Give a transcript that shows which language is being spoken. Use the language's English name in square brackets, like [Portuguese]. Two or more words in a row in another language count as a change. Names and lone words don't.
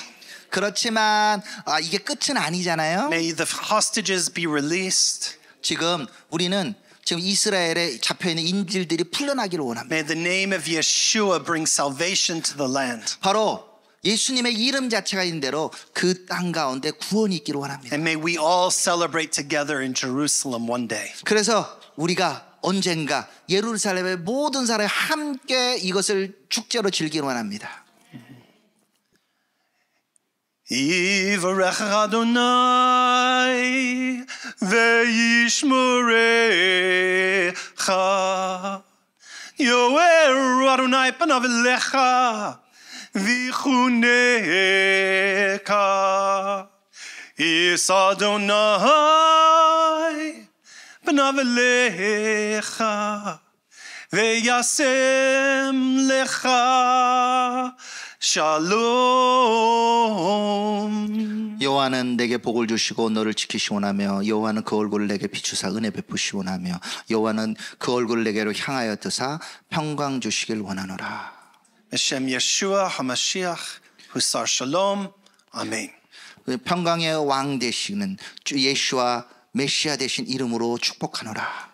[Korean] 그렇지만 이게 끝은 아니잖아요. [English] May the hostages be released. [Korean] 지금 우리는 지금 이스라엘에 잡혀 있는 인질들이 풀려나기를 원합니다. [English] May the name of Yeshua bring salvation to the land. [Korean] 바로 예수님의 이름 자체가 있는 대로 그 땅 가운데 구원이 있기를 원합니다. [English] And may we all celebrate together in Jerusalem one day. [Korean] 그래서 우리가 언젠가 예루살렘의 모든 사람이 함께 이것을 축제로 즐기기를 원합니다. [Hebrew] יברכך אדוני וישמרך יאר אדוני פניו אליך ויחנך יש אדוני פניו אליך וישם לך 샬롬. [Korean] 여호와는 내게 복을 주시고 너를 지키시오나며 여호와는 그 얼굴을 내게 비추사 은혜 베푸시오나며 여호와는 그 얼굴을 내게로 향하여 드사 평강 주시길 원하노라. [Hebrew] השם ישוע המשיח הוסר שלום. [Korean] 아멘. 평강의 왕 되시는 주 예수와 메시아 되신 이름으로 축복하노라.